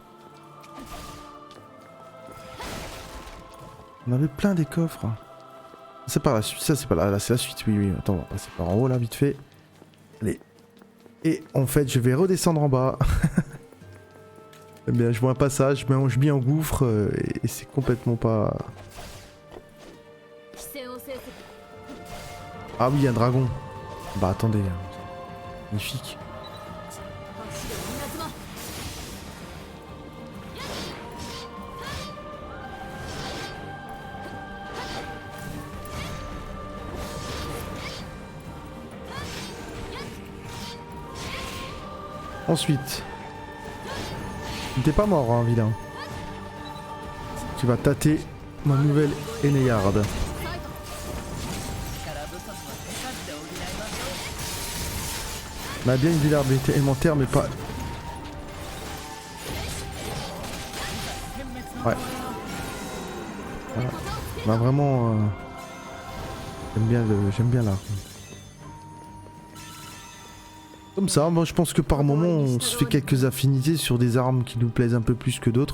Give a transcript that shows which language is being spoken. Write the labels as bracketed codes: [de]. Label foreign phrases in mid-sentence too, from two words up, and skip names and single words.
[fr] On avait plein des coffres. C'est par la suite, ça c'est pas là, c'est la suite, oui. Attends, on va passer par en haut là, vite fait. Allez. Et en fait, je vais redescendre en bas. Eh bien, je vois un passage, je mange bien en gouffre et c'est complètement pas... [ja] 視線を制する [fr] Ah oui, un dragon. Bah attendez. Magnifique. [ja] 走る稲妻 [fr] Ensuite. T'es pas mort, hein, vilain. Tu vas tâter ma nouvelle Eneyard. [ja] 力不足は手数で補いましょう。 [fr] On a bien une vulnérabilité élémentaire, mais pas... Ouais. Voilà. On a vraiment... J'aime bien l'arme. Comme ça, moi je pense que par moment on se fait quelques affinités sur des armes qui nous plaisent un peu plus que d'autres.